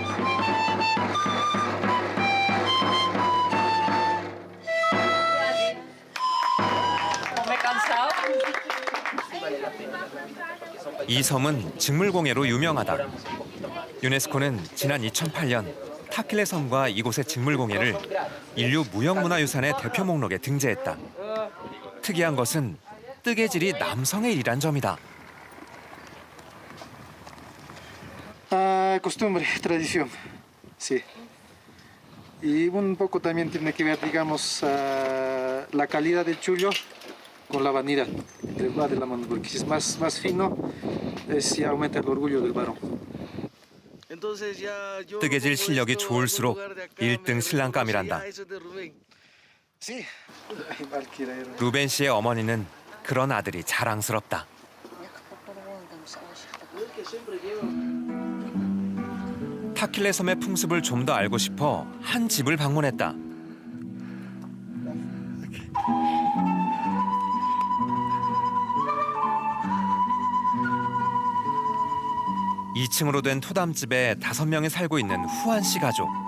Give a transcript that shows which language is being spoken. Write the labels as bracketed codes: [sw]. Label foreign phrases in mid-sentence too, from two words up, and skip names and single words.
[ko] 이 섬은 직물공예로 유명하다. 유네스코는 지난 2008년 타킬레 섬과 이곳의 직물공예를 인류 무형문화유산의 대표 목록에 등재했다. 특이한 것은 뜨개질이 남성의 일이란 점이다. [es] Costumbre, tradición, sí. Y un poco también tiene que ver, digamos, la calidad del chullo con la vanidad entre el va de la mano, porque si es más fino, sí aumenta el orgullo del varón. [ko] 뜨개질 실력이 좋을수록 1등 신랑감이란다. [es] Sí, cualquiera era. [ko] 루벤 씨의 어머니는 그런 아들이 자랑스럽다. 타킬레 섬의 풍습을 좀 더 알고 싶어 한 집을 방문했다. (2층으로) 된 토담집에 5명이 살고 있는 후안 씨 가족.